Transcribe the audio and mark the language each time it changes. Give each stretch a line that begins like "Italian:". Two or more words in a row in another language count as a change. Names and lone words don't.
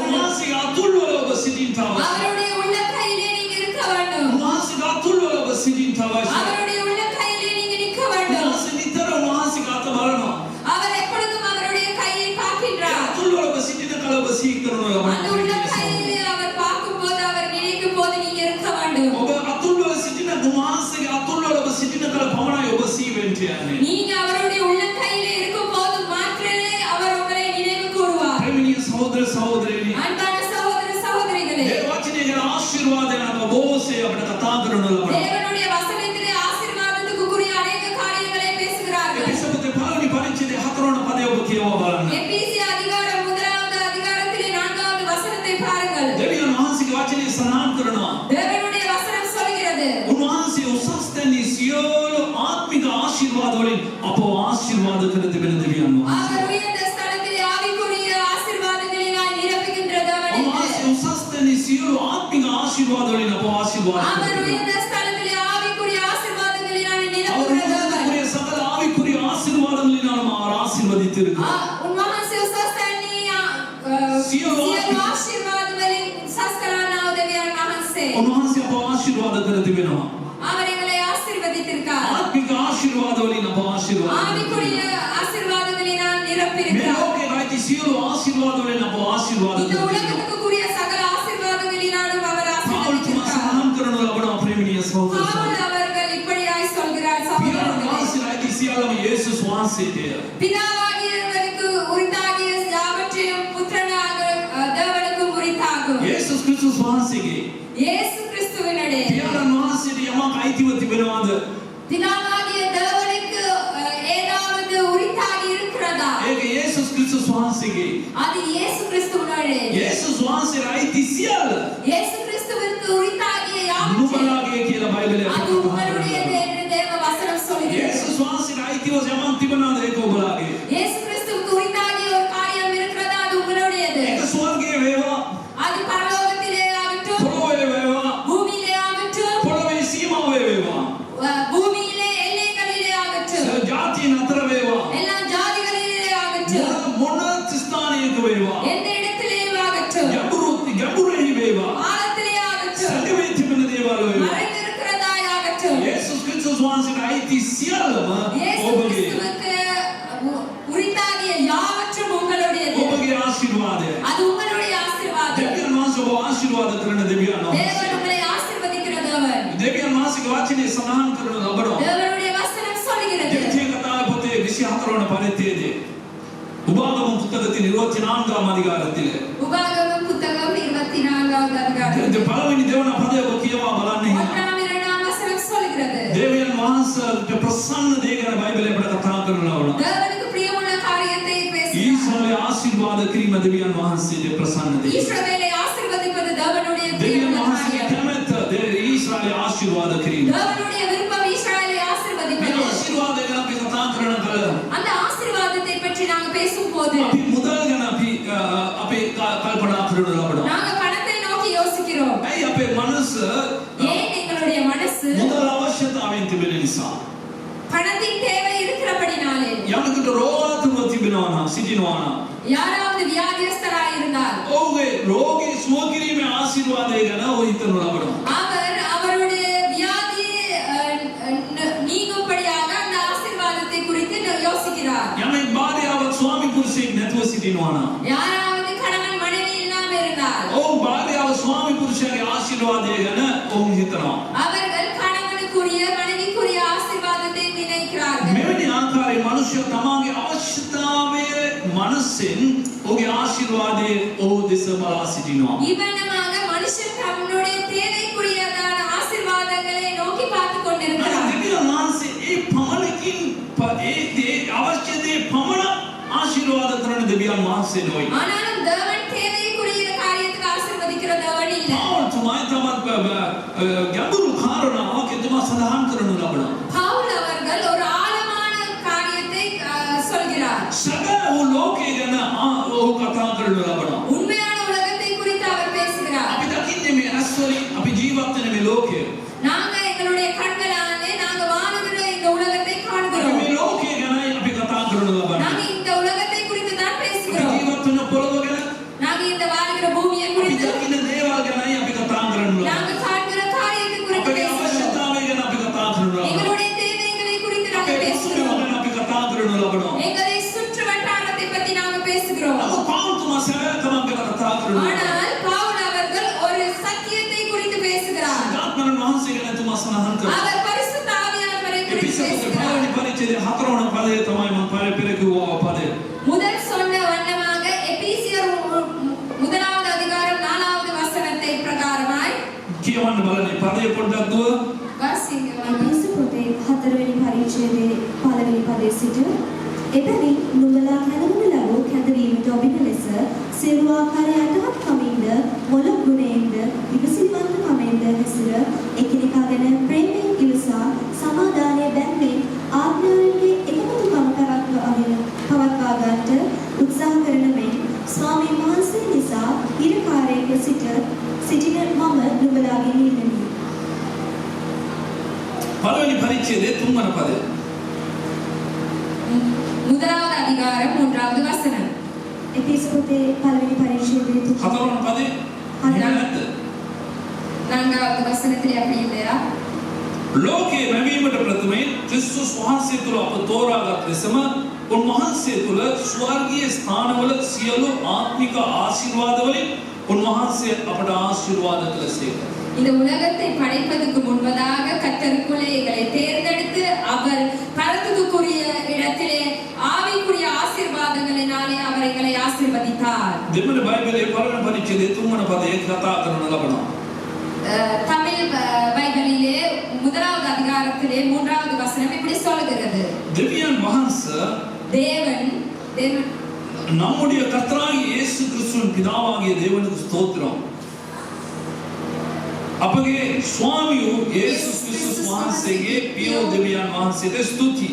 Sinhala: උන්වහන්සේගේ අතුල්වල ඔබ සිටින්න අවශ්‍යයි.
Tamil: அவருடைய உள்ளங்கையிலே நீங்க இருக்க வேண்டும்.
Sinhala: උන්වහන්සේගේ අතුල්වල ඔබ සිටින්න අවශ්‍යයි.
Tamil: அவருடைய உள்ளங்கையிலே நீங்க நிற்க வேண்டும்.
Sinhala: උන්වහන්සේ නිතර උන්වහන්සේගේ අත බලනවා.
Tamil: அவர் எப்பொழுதும் அவருடைய கையை பார்க்கின்றார்.
Sinhala: අතුල්වල ඔබ සිටින කල ඔබ සීකරන
Tamil: அந்த உள்ளங்கையிலே அவர் பார்க்கும்போது அவர் நினைக்கும் போது நீங்க இருக்க வேண்டும்.
Sinhala: ඔබ අතුල්වල සිටින උන්වහන්සේගේ අතුල්වල ඔබ සිටින කල පමණයි ඔබ සීවෙන්න යන්නේ.
Tamil: நீங்க அவருடைய உள்ளங்கையிலே இருக்கும்போது மாத்திரமே அவர் உங்களை நினைவு கூறுவார்.
Sinhala: ප්‍රේමණීය සහෝදර සහෝදරියනි.
Tamil: அன்பான சகோதர சகோதரிகளே,
Sinhala: මේ වචනේ ගැන ආශිර්වාදයන් අප බොහෝසේ අපිට කතා කරන ලබනවා.
Tamil: தேவனுடைய வசனத்திலே ஆசீர்வாதத்துக்குரிய अनेक காரியங்களை பேசுகிறார்கள்.
Sinhala: එපිසෝදේ පළවෙනි පරිච්ඡේදයේ 4 වන පදය ඔබ කියවා බලන්න.
Tamil: எபேசிய அதிகாரம் 1வது அதிகாரத்திலே 4வது வசனத்தை பாருங்கள்.
Sinhala: දෙවියන් වහන්සේගේ වචනේ සනාන් කරනවා.
Tamil: தேவனுடைய வசனம் சொல்கிறது,
Sinhala: උන්වහන්සේ උසස් තැනී සියලු ආත්මික ආශිර්වාද වලින් අපව ආශිර්වාද කර තිබෙන දෙවියන් වහන්සේ.
Tamil: அவர் உயர்ந்த ஸ்தலத்திலே ஆவிக்குரிய ஆசீர்வாதங்களினால் நிரப்புகின்ற தேவன் என்று.
Sinhala: උන්වහන්සේ උසස් තැනී සියලු ආත්මික ආශිර්වාද වලින් අපව ආශිර්වාද කර
Tamil: அவர்
Sinhala: තිබෙනවා.
Tamil: உயர்ந்த ஸ்தலத்திலே ஆவிக்குரிய ஆசீர்வாதங்களினால் நிரப்புகிற தேவன். அவருடைய சகல ஆவிக்குரிய ஆசீர்வாதங்களினால் அவர் ஆசீர்வதித்திருக்கிறார்.
Sinhala: උන්වහන්සේ උසස් තැන්නේ සියලු ආශිර්වාදවලින් උසස් කරනා දෙවියන් වහන්සේ. උන්වහන්සේ අපව ආශිර්වාද කර තිබෙනවා.
Tamil: அவர் எங்களை ஆசீர்வதித்திருக்கார்.
Sinhala: ආත්මික ආශිර්වාද වලින් අපව ආශිර්වාද කර
Tamil: ஆவிக்குரிய
Sinhala: තිබෙනවා.
Tamil: ஆசீர்வாதங்களினால்
Sinhala: මේ
Tamil: நிரப்பியிருக்கிறார்.
Sinhala: ලෝකේ ඇති සියලු ආශිර්වාද වලින් අපව ආශිර්වාද
Tamil: இந்த
Sinhala: කර තිබෙනවා.
Tamil: உலகத்துக்குரிய சகல ஆசீர்வாதங்களினால்
Sinhala: සහෝදර
Tamil: பவுல் அவர்கள் இப்படியாய் சொல்கிறார்
Sinhala: පියාණන්
Tamil: சகோதரர்களே.
Sinhala: වහන්සේලා ඇති සියල්ලම යේසුස් වහන්සේටය.
Tamil: பிதாவாகியவருக்கு உரித்தாகிய யாவற்றையும் புத்திரனாக தேவனுக்கும் உரித்தாகும்.
Sinhala: යේසුස් ක්‍රිස්තුස් වහන්සේගේ
Tamil: இயேசு கிறிஸ்துவினுடைய
Sinhala: පියාණන් වහන්සේට යමක් අයිතිව තිබෙනවාද?
Tamil: பிதாவாகிய தேவனுக்கு ஏதாவது உரித்தாகி இருக்கிறதா?
Sinhala: ඒක යේසුස් ක්‍රිස්තුස් වහන්සේගේ.
Tamil: அது இயேசு கிறிஸ்துவினுடைய.
Sinhala: යේසුස් වහන්සේට අයිති සියල්ල
Tamil: இயேசு கிறிஸ்துவிற்கு உரித்தாகிய யாவற்றையும்
Sinhala: නුඹලාගේ කියලා බයිබලයේ
Tamil: அது உங்களுடையது என்று தேவ வசனம் சொல்கிறது.
Sinhala: යේසුස් වහන්සේට අයිතිව යමක් තිබෙනවාද? ඒක ඔබලාගේ.
Tamil: இயேசு கிறிஸ்துவுக்கு உரித்தாகிய ஒரு காரியம் இருக்கிறதா? அது உங்களுடையது.
Sinhala: ඒක ස්වර්ගයේ වේවා,
Tamil: அது பரலோகத்திலே ஆகட்டும்,
Sinhala: පොළොවේ වේවා,
Tamil: பூமியிலே ஆகட்டும்,
Sinhala: පොළොවේ සීමාවේ වේවා,
Tamil: பூமியிலே எல்லைகளிலே ஆகட்டும்,
Sinhala: ජාතියන් අතර වේවා,
Tamil: எல்லா ஜாதிகளிலே ஆகட்டும்,
Sinhala: මොන ස්ථානයක වේවා,
Tamil: எந்த இடத்திலேயும் ஆகட்டும்,
Sinhala: ගැඹුරෙහි වේවා,
Tamil: ஆழத்திலே ஆகட்டும்,
Sinhala: සැඟවේ තිබෙන දේවල් වේවා.
Tamil: மறைந்திருக்கிறதாய் ஆகட்டும்,
Sinhala: යේසුස් ක්‍රිස්තුස් වහන්සේට අයිති සියල්ලම
Tamil: இயேசு
Sinhala: ඔබගේ
Tamil: கிறிஸ்துவுக்கு உரித்தாகிய யாவற்றும் உங்களுடையது.
Sinhala: ඔබගේ ආශිර්වාදය.
Tamil: அது உங்களுடைய ஆசீர்வாதம்.
Sinhala: දෙවියන් වහන්සේ ඔබ ආශිර්වාද කරන දෙවියන් වහන්සේ.
Tamil: தேவன் உங்களை ஆசீர்வதிக்கிற தேவன்.
Sinhala: දෙවියන් වහන්සේගේ වචනේ සඳහන් කරන ලබනවා.
Tamil: தேவனுடைய வசனம் சொல்கிறது.
Sinhala: දෙවියන් කතාවේ පොතේ 24 වන පරිච්ඡේදයේ
Tamil: உபாகமம் புஸ்தகத்தின் 24ஆம் அதிகாரத்திலே உபாகமம் புத்தகம் 24வது அதிகாரம்.
Sinhala: පළවෙනි දෙවන පදය ඔබ කියවා බලන්න.
Tamil: ஒன்றாம் இரண்டாம் வசனம் சொல்கிறது.
Sinhala: දෙවියන් වහන්සේට ප්‍රසන්න දේ ගැන බයිබලයේ අපට කතා කරනවා.
Tamil: தேவனுக்கு பிரியமுள்ள காரியத்தை பேசுகிறார்.
Sinhala: ඊශ්‍රායලේ ආශිර්වාද කිරීම දෙවියන් වහන්සේගේ ප්‍රසන්න දේ.
Tamil: ஈஸ்ரவேலை ஆசீர்வதிப்பது தேவனுடைய
Sinhala: දෙවියන්
Tamil: பிரியமுள்ள
Sinhala: වහන්සේගේ
Tamil: காரியம்.
Sinhala: කැමැත්ත ඊශ්‍රායලේ ආශිර්වාද කිරීම.
Tamil: தேவனுடைய விருப்பம் ஈஸ்ரவேலை
Sinhala: මේ
Tamil: ஆசீர்வதிப்பது.
Sinhala: ආශිර්වාදය ගැන අපි කතා කරන කල
Tamil: அந்த ஆசீர்வாதத்தை பற்றி நாங்க பேசும்போது
Sinhala: අපි මුදල් ගැන අපි කල්පනා කරනු ලබනවා.
Tamil: நாங்க பணத்தை நோக்கி யோசிக்கிறோம்.
Sinhala: ඇයි අපේ මනස
Tamil: ஏன் எங்களுடைய மனசு
Sinhala: මුදල් අවශ්‍යතාවයෙන් තිබෙන නිසා.
Tamil: பணத்தின் தேவை இருக்கிறபடினாலே
Sinhala: යමකට රෝගාතුරව තිබෙනවා නම් සිටිනවා නම්
Tamil: யாராவது வியாதியஸ்தராய் இருந்தால்
Sinhala: ඔහුගේ රෝගේ සුව කිරීමේ ආශිර්වාදය ගැන ඔහු හිතනු ලබනවා.
Tamil: அவர் அவருடைய வியாதி நீங்கும்படியாக அந்த ஆசீர்வாதத்தை குறித்து யோசிக்கிறார்.
Sinhala: යමෙක් භාර්යාවක් ස්වාමි පුරුෂයෙක් නැතුව සිටිනවා නම්
Tamil: யாராவது கணவன் மனைவி இல்லாம இருந்தால்
Sinhala: ඔහු භාර්යාව ස්වාමි පුරුෂයාගේ ආශිර්වාදය ගැන ඔහු හිතනවා.
Tamil: அவர்கள் கணவனுக்குரிய மனைவிக்குரிய ஆசீர்வாதத்தை நினைக்கிறார்கள்.
Sinhala: මෙවැනි ආකාරයේ මිනිස්සු තමාගේ අවශ්‍යතාවය මනසෙන් ඔහුගේ ආශිර්වාදයේ ඔහු දෙස බලා සිටිනවා.
Tamil: இவ்வண்ணமாக மனுஷன் தன்னுடைய தேவைக்குரியதான ஆசீர்வாதங்களை நோக்கி பார்த்து கொண்டிருக்கிறார்.
Sinhala: දෙවියන් වහන්සේ ඒ පමණකින් ඒ අවශ්‍ය දේ පමණ ආශිර්වාද කරන දෙවියන් වහන්සේ නොයි.
Tamil: ஆனாலும் தேவன் தேவைக்குரிய காரியத்துக்கு ஆசீர்வதிக்கிற தேவன் இல்லை.
Sinhala: පාවුල් තමත් ගැඹුරු කාරණාවක් එතුමා සඳහන් කරනු ලබනවා.
Tamil: பவுல் அவர்கள் ஒரு ஆழமான காரியத்தை சொல்கிறார்.
Sinhala: සැබෑ වූ ලෝකය ගැන ඔහු කතා කරනු ලබනවා.
Tamil: உண்மையான உலகத்தை குறித்து அவர் பேசுகிறார்.
Sinhala: අපි දකින්නේ මේ ඇස් වලින් අපි ජීවත් වෙන මේ ලෝකය.
Tamil: நாங்க எங்களுடைய கண்களாலே நாங்க வாழுகிற இந்த உலகத்தை
Sinhala: අපි
Tamil: காண்கிறோம்.
Sinhala: මේ ලෝකය ගැනයි අපි කතා කරනු ලබන්නේ.
Tamil: நாங்க இந்த உலகத்தை குறித்து தான்
Sinhala: අපි
Tamil: பேசுகிறோம்.
Sinhala: ජීවත් වෙන පොළොව ගැන
Tamil: நாங்க இந்த வாழ்கிற பூமியை
Sinhala: අපි
Tamil: குறித்து
Sinhala: දකින දේවල් ගැනයි අපි කතා කරනු ලබන්නේ.
Tamil: நாங்க காண்கிற காரியத்தை குறித்து
Sinhala: අපේ
Tamil: பேசுகிறோம்.
Sinhala: අවශ්‍යතාවය ගැන අපි කතා කරනු ලබනවා.
Tamil: எங்களுடைய தேவைகளை குறித்து நாங்க
Sinhala: අපේ කටයුතු
Tamil: பேசுகிறோம்.
Sinhala: ගැන අපි කතා කරනු ලබනවා.
Tamil: எங்களை சுற்று வட்டாரத்தை பத்தி நாங்க பேசுகிறோம்.
Sinhala: නමුත් පාවුල්තුමා සැබෑකමක් ගැන කතා කරනවා.
Tamil: ஆனால் பவுல் அவர்கள் ஒரு சத்தியத்தை குறித்து பேசுகிறார்.
Sinhala: ආත්මයන් වහන්සේ ගැන එතුමා සඳහන් කරනවා.
Tamil: அவர் பரிசுத்த ஆவியானவரை குறித்து
Sinhala: එපිසෝඩ්
Tamil: பேசுகிறார்.
Sinhala: පළවෙනි පරිච්ඡේදයේ 4 වන පදය තමයි මම පෙර කිව්වා පදය.
Tamil: முதல் சொன்ன வண்ணமாக எபேசியர் முதலாவது அதிகாரம் 4வது வசனத்தை பிரகாரமாய்
Sinhala: කියවන්න බලන්නේ පදය පොඩ්ඩක් දුව.
Tamil: வாசிங்க.
Sinhala: එපිස පොතේ 4වෙනි පරිච්ඡේදයේ 5වෙනි පදයේ සිට එබැවින් නුඹලා හැඳුනන ලබූ කැඳවීමට ඔබින ලෙස සියලු ආකාර යටහත් කමින්ද මොළොක් ගුණයෙන්ද විපසිලිවන්ත කමෙන්ද හැසිර එකිනෙකා ගැන ප්‍රේමයෙන් ඉවසා සමාදානය බැම්මෙන් ආඥාවන්ගේ එකමුතුකම පවත්වා ගන්නට උත්සාහ කරන මෙන් ස්වාමීන් වහන්සේ නිසා ඉරකාරයක සිටින මම නුඹලාගෙන් ඉල්ලමි. පළවෙනි පරිච්ඡේදයේ 3 වන පදය.
Tamil: முதலாவது அதிகாரம் 3வது வசனம்.
Sinhala: එපිස පොතේ 5වෙනි පරිච්ඡේදයේ 4 වන පදය. නැද්ද?
Tamil: 4வது வசனத்திலே அப்படி இல்லையா?
Sinhala: ලෝකේ වැවීමට ප්‍රථමයෙන් ක්‍රිස්තුස් වහන්සේ තුළ අප තෝරාගත් ලෙසම උන්වහන්සේ තුල ස්වර්ගීය ස්ථානවල සියලු ආත්මික ආශිර්වාදවලින් උන්වහන්සේ අපට ආශිර්වාද කළසේක.
Tamil: இந்த உலகத்தை படைப்பதற்கு முன்பதாக கர்த்தருக்குள்ளே எங்களை தேர்ந்தெடுத்து அவர் பரத்துக்குரிய இடத்திலே ஆவிக்குரிய ஆசீர்வாதங்களினாலே அவர் எங்களை ஆசீர்வதித்தார்.
Sinhala: දෙමළ බයිබලයේ පළවෙනි පරිච්ඡේදයේ 3 වන පදයේ කතා කරන ලබනවා.
Tamil: தமிழ் பைபிளிலே முதலாவது அதிகாரத்திலே 3வது வசனம் இப்படி சொல்கிறது.
Sinhala: දෙවියන් වහන්සේ
Tamil: தேவன் நம்முடைய கர்த்தராகிய இயேசு கிறிஸ்துவின் பிதாவாகிய தேவனுக்கு ஸ்தோத்திரம்.
Sinhala: අපගේ ස්වාමියෝ යේසුස් ක්‍රිස්තුස් වහන්සේගේ පියෝ දෙවියන් වහන්සේට ස්තුති.